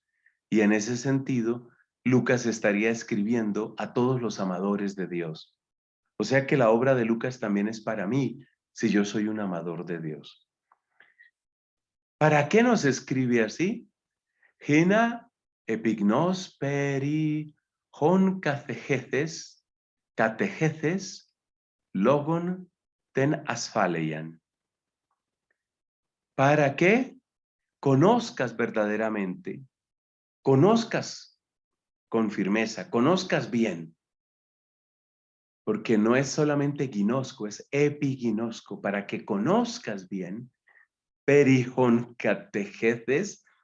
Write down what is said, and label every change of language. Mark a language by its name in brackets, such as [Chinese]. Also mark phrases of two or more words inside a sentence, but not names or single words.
[Spanish] Y en ese sentido, Lucas estaría escribiendo a todos los amadores de Dios. O sea que la obra de Lucas también es para mí, si yo soy un amador de Dios. ¿Para qué nos escribe así? [Greek] ἵνα ἐπιγνῷς περὶ ὧν κατηχήθης λόγων τὴν ἀσφάλειαν. [Spanish] Para que conozcas verdaderamente, conozcas con firmeza, conozcas bien, porque no es solamente ginosco, es epiginosco, para que conozcas bien, [Greek] περὶ ὧν κατηχήθης,